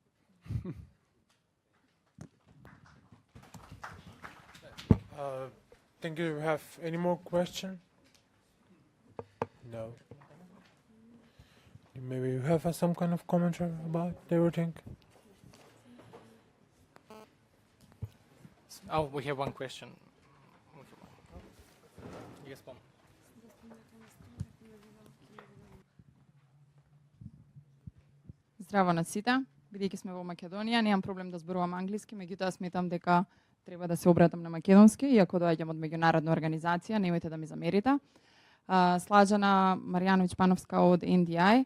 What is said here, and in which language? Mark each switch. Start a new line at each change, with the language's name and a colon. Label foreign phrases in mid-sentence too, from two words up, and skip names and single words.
English: Think you have any more questions? No. Maybe you have some kind of commentary about everything? Oh, we have one question. Yes, Pom.
Macedonian: Здраво на сите. Бидејќи сме во Македонија, немам проблем да зборувам англиски, меѓутоа сметам дека треба да се обратам на македонски, иако доаѓам од меѓународна организација, немојте да ми замерите. Слажана Марјановиќ Пановска од NDI.